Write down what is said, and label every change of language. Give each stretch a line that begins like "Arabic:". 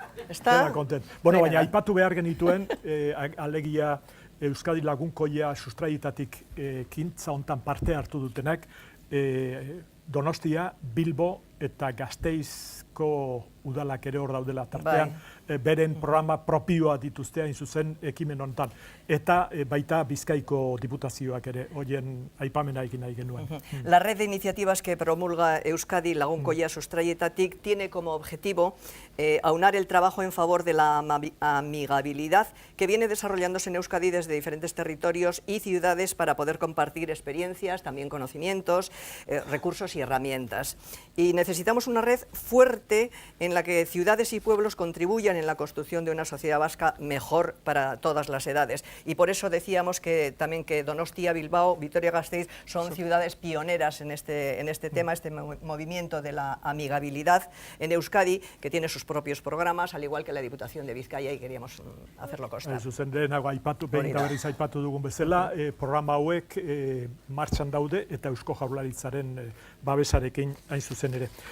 Basque: Dena konten. Baina aipatu behar genituen, alegia Euskadi Lagunkoia sustraietatik kintza hontan parte hartu dutenak, Donostia, Bilbo eta Gasteizko udalak ere hor daudela tartean, beren programa propioa dituzte hain zuzen ekimen honetan. Eta baita Bizkaiko diputazioak ere, horien aipamena egin nahi genuen.
Spanish: La red de iniciativas que promulga Euskadi Lagunkoia Sustraietatik tiene como objetivo aunar el trabajo en favor de la amigabilidad que viene desarrollándose en Euskadi desde diferentes territorios y ciudades para poder compartir experiencias, también conocimientos, recursos y herramientas. Y necesitamos una red fuerte en la que ciudades y pueblos contribuyan en la construcción de una sociedad vasca mejor para todas las edades. Y por eso decíamos que también que Donostia, Bilbao, Vitoria-Gasteiz son ciudades pioneras en este tema, este movimiento de la amigabilidad en Euskadi, que tiene sus propios programas, al igual que la Diputación de Bizkaia, y queríamos hacerlo constar.
Basque: Zuzen lehenago aipatu, behin eta berriz aipatu dugun bezala, programa hauek martxan daude eta Eusko Jaurlaritzaren babesarekin hain zuzen ere.